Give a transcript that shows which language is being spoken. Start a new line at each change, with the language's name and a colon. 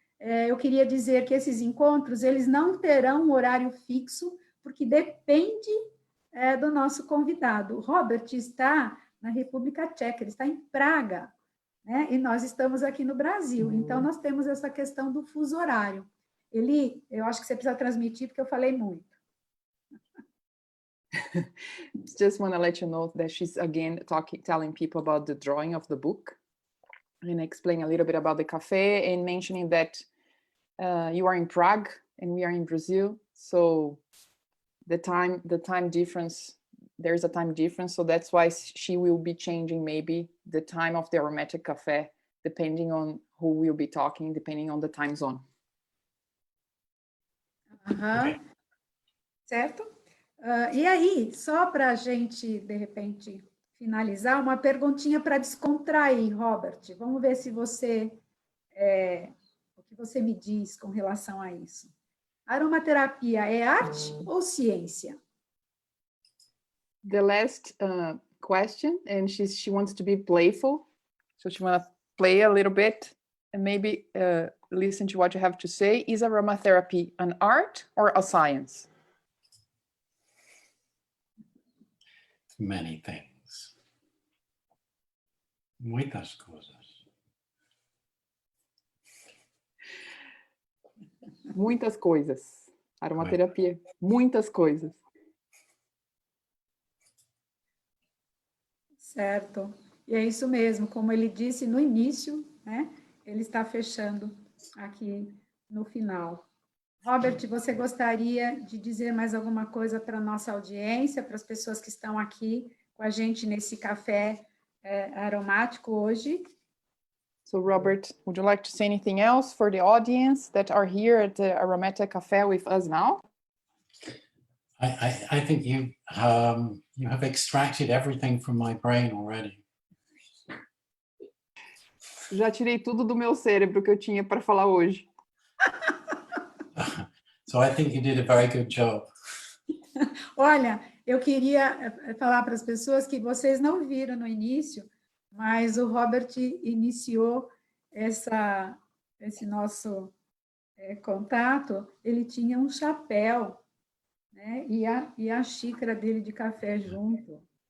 Portuguese: Eu queria dizer que esses encontros, eles não terão um horário fixo, porque depende do nosso convidado. O Robert está na República Tcheca, ele está em Praga, né? E nós estamos aqui no Brasil. Então, nós temos essa questão do fuso horário. Eu acho que você precisa transmitir, porque eu falei muito.
English: Just want to let you know that she's again telling people about the drawing of the book and explain a little bit about the cafe and mentioning that you are in Prague and we are in Brazil. So the time difference, there's a time difference. So that's why she will be changing maybe the time of the aromatic cafe, depending on who will be talking, depending on the time zone.
Portuguese: Okay. Certo? E aí, só para a gente, de repente, finalizar, uma perguntinha para descontrair, Robert. Vamos ver se você, o que você me diz com relação a isso. Aromaterapia é arte ou ciência?
English: The last question, and she wants to be playful, so she wants to play a little bit and maybe listen to what you have to say. Is aromatherapy an art or a science? Many things.
Portuguese: Muitas coisas. Muitas coisas. Aromaterapia, muitas coisas. Certo. E é isso mesmo, como ele disse no início, né? Ele está fechando aqui no final. Robert, você gostaria de dizer mais alguma coisa para a nossa audiência, para as pessoas que estão aqui com a gente nesse café aromático hoje?
English: So, Robert, would you like to say anything else for the audience that are here at the Aromatic Café with us now? I think you have extracted everything from my brain already.
Portuguese: Já tirei tudo do meu cérebro que eu tinha para falar hoje.
English: So I think you did a very good job.
Portuguese: Olha, eu queria falar para as pessoas que vocês não viram no início, mas o Robert iniciou esse nosso contato, ele tinha um chapéu, né? E a xícara dele de café junto.